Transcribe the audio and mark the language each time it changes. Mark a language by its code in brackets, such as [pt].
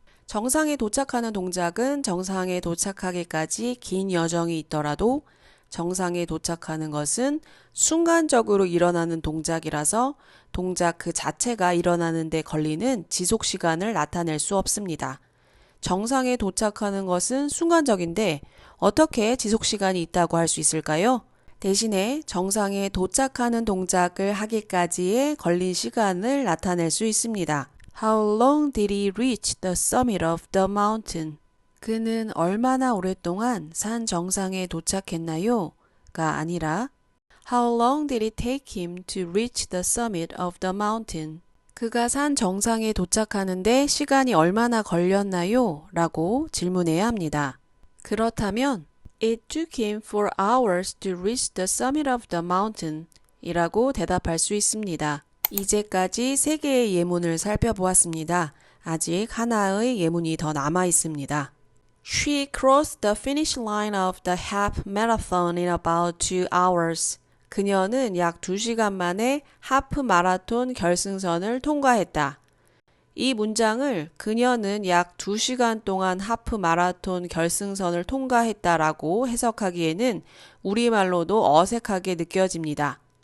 [ko] 정상에 도착하는 동작은 정상에 도착하기까지 긴 여정이 있더라도 정상에 도착하는 것은 순간적으로 일어나는 동작이라서 동작 그 자체가 일어나는 데 걸리는 지속 시간을 나타낼 수 없습니다. 정상에 도착하는 것은 순간적인데 어떻게 지속 시간이 있다고 할 수 있을까요? 대신에 정상에 도착하는 동작을 하기까지에 걸린 시간을 나타낼 수 있습니다. [en] How long did he reach the summit of the mountain? [ko] 그는 얼마나 오랫동안 산 정상에 도착했나요? 가 아니라 [en] How long did it take him to reach the summit of the mountain? [ko] 그가 산 정상에 도착하는데 시간이 얼마나 걸렸나요? 라고 질문해야 합니다. 그렇다면 [en] It took him 4 hours to reach the summit of the mountain [ko] 이라고 대답할 수 있습니다. 이제까지 3개의 예문을 살펴보았습니다. 아직 하나의 예문이 더 남아 있습니다. [en] She crossed the finish line of the half marathon in about 2 hours. [ko] 그녀는 약 2시간 만에 하프 마라톤 결승선을 통과했다. 이 문장을 그녀는 약 2시간 동안 하프 마라톤 결승선을 통과했다라고 해석하기에는 우리말로도 어색하게 느껴집니다.